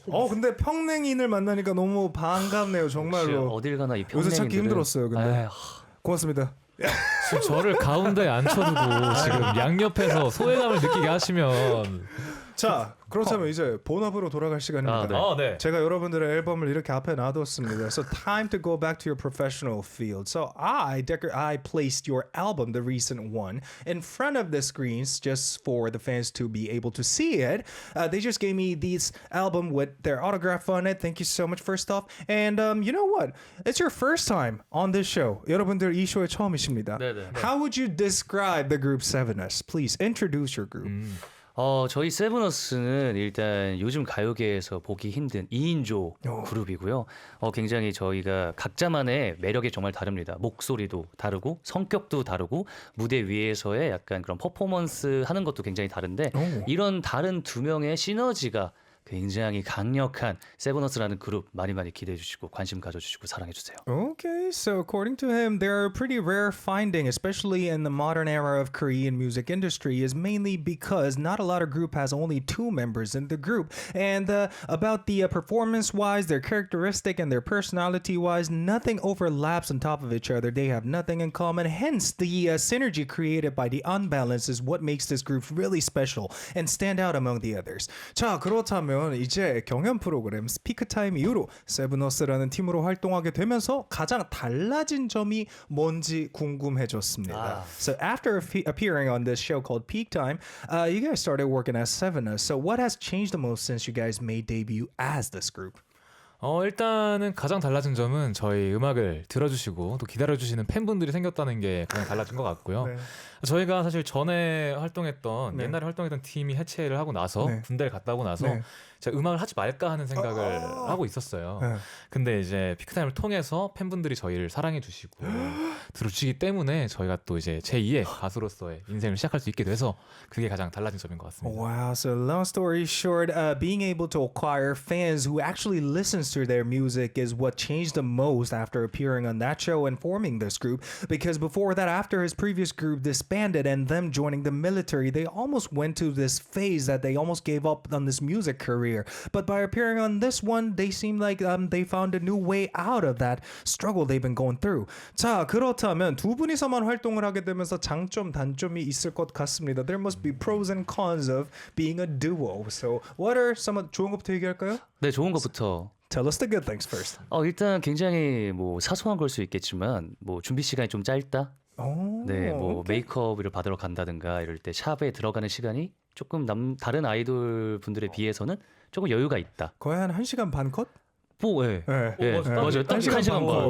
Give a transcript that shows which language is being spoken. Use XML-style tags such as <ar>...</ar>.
<ko>근데 평냉인을 만나니까 너무 반갑네요, 정말로. 어딜 가나 이 평냉인들은 요새 찾기 힘들었어요, 근데. 고맙습니다. 지금 저를 가운데에 앉혀두고 지금 양옆에서 소외감을 느끼게 하시면 자, 그렇다면 이제 본업으로 돌아갈 시간입니다. 네. 제가 여러분들의 앨범을 이렇게 앞에 놔뒀습니다.</ko> <en>So time to go back to your professional field. So I placed your album, the recent one, in front of the screens just for the fans to be able to see it. They just gave me this album with their autograph on it. Thank you so much, first off. And you know what? It's your first time on this show.</en> <ko>여러분들 이 쇼에 처음이십니다. 네네.</ko> <en>How would you describe the group Sevenus? Please introduce your group.</en> <ko>저희 세븐어스는 일단 요즘 가요계에서 보기 힘든 2인조 그룹이고요. 굉장히 저희가 각자만의 매력이 정말 다릅니다. 목소리도 다르고 성격도 다르고 무대 위에서의 약간 그런 퍼포먼스 하는 것도 굉장히 다른데 이런 다른 두 명의 시너지가 굉장히 강력한 세븐어스라는 그룹 많이 기대해 주시고 관심 가져주시고 사랑해 주세요.</ko> <en>Okay, so according to him, they're a pretty rare finding, especially in the modern era of Korean music industry, is mainly because not a lot of group has only 2 members in the group. And about the performance-wise, their characteristic and their personality-wise, nothing overlaps on top of each other. They have nothing in common. Hence, the synergy created by the unbalance is what makes this group really special and stand out among the others.</en> <ko>자, 그렇다면 이제 경연 프로그램 스피크타임 이후로 세븐어스라는 팀으로 활동하게 되면서 가장 달라진 점이 뭔지 궁금해졌습니다.</ko> <en>So after appearing on this show called Peak Time, you guys started working as Sevenus. So what has changed the most since you guys made debut as this group?</en> <ko>일단은 가장 달라진 점은 저희 음악을 들어주시고 또 기다려주시는 팬분들이 생겼다는 게 가장 달라진 것 같고요. 네. 저희가 사실 전에 활동했던 네. 옛날에 활동했던 팀이 해체를 하고 나서 네. 군대를 갔다 오고 나서 네. 제가 음악을 하지 말까 하는 생각을 하고 있었어요. 네. 근데 이제 피크타임을 통해서 팬분들이 저희를 사랑해 주시고 들어주시기 때문에 저희가 또 이제 제2의 가수로서의 인생을 시작할 수 있게 돼서 그게 가장 달라진 점인 것 같습니다.</ko> <en>Wow, so long story short, being able to acquire fans who actually listens to their music is what changed the most after appearing on that show and forming this group. Because before that, after his previous group disbanded and them joining the military, they almost went to this phase that they almost gave up on this music career. But by appearing on this one, they seem like they found a new way out of that struggle they've been going through.</en> <ko>자, 그렇다면 두 분이서만 활동을 하게 되면서 장점, 단점이 있을 것 같습니다.</ko> <en>There must be pros and cons of being a duo. So, what are some</en> <ko>좋은 것부터 얘기할까요? 네, 좋은 것부터.</ko> <en>Tell us the good things first.</en> <ko>일단 굉장히 뭐 사소한 걸 수 있겠지만 뭐 준비 시간이 좀 짧다. 네, 뭐 메이크업을 받으러 간다든가 이럴 때 샵에 들어가는 시간이 조금 다른 아이돌 분들에 비해서는 조금 여유가 있다. 거의 한 1시간 반 컷? 예. 예. 맞아요. 딱 1시간 반.</ko>